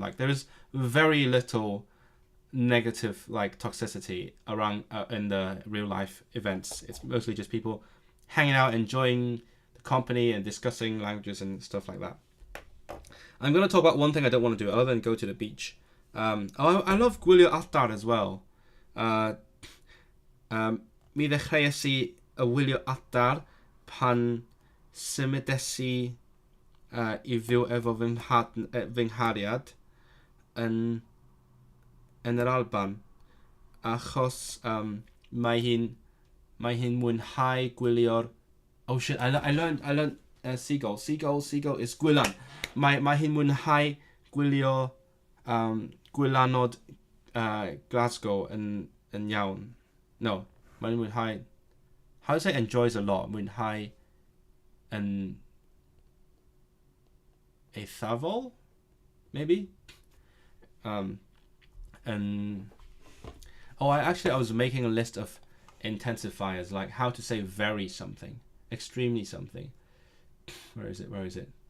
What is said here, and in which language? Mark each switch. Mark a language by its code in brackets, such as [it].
[en] Like there is very little negative like toxicity around in the real life events. It's mostly just people hanging out, enjoying the company, and discussing languages and stuff like that. I'm going to talk about one thing I don't want to do other than go to the beach. I love [cy] gwylio adar [en] as well. [cy] Mi ddechreuais I wylio adar pan symudes I fyw efo fy nghariad yn yr Alban, achos mae hi'n mwynhau gwylio'r... [en] Oh shit, I learned seagull. Seagull is gwylan. [cy] Mae hi'n mwynhau gwylio gwylanod Glasgow yn iawn. No, mae'n mwynhau... [en] How do you say enjoys a lot? [cy] Mwynhau yn eithafol? [en] Maybe? And I was making a list of intensifiers, like how to say very something, extremely something. Where is it?